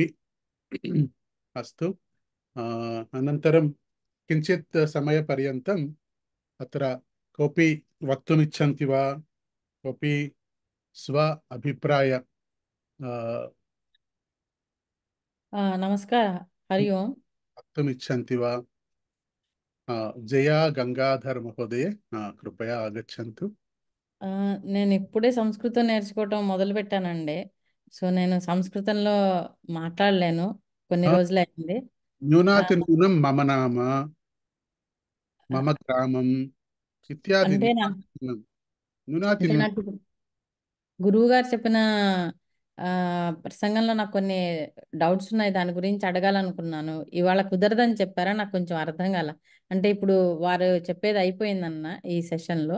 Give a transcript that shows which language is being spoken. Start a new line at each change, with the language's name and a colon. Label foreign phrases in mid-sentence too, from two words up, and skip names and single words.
Sanskrit: अस्तु, अनन्तरं किञ्चित् समयपर्यन्तम् अत्र कोऽपि वक्तुमिच्छन्ति वा, कोऽपि स्व अभिप्राय नमस्कार, हरि ओम। वक्तुमिच्छन्ति वा? जया गंगाधर महोदय, कृपया आगच्छन्तु।
Telugu: నేను ఇప్పుడే సంస్కృతం నేర్చుకోవటం మొదలు పెట్టానండి. సో నేను సంస్కృతంలో మాట్లాడలేను, కొన్ని రోజులు అయింది.
Sanskrit: न्यूनातिन्यूनं मम नाम, मम ग्रामम् इत्यादि
Telugu: అంటే నా అంటే
Sanskrit: न्यूनातिन्यूनं।
Telugu: నాకు గురువు గారు చెప్పిన ప్రసంగంలో నాకు కొన్ని డౌట్స్ ఉన్నాయి, దాని గురించి అడగాలనుకున్నాను. ఇవాళ కుదరదని చెప్పారా, నాకు కొంచెం అర్థం కాల. అంటే ఇప్పుడు వారు చెప్పేది అయిపోయిందన్న ఈ సెషన్లో.